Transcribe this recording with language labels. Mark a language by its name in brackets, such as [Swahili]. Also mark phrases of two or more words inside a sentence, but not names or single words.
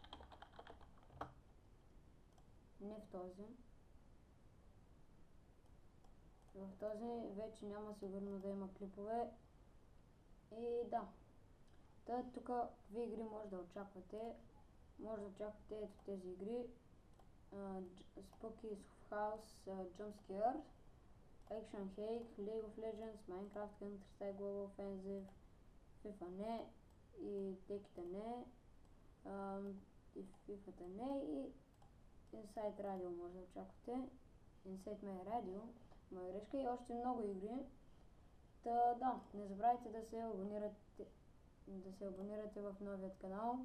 [Bulgarian] Не в този. В този вече няма сигурно да има клипове. И да. Та тук какви игри може да очаквате. Може да очаквате ето тези игри. Spooky House, Jumpscare, Action Hake, League of Legends, Minecraft, Counter-Strike Global Offensive, FIFA не, и теките не, и FIFA-та не, и Inside Radio може да очаквате. Inside My Radio, моя грешка, и още много игри. Та да, не забравяйте да се абонирате в новият канал.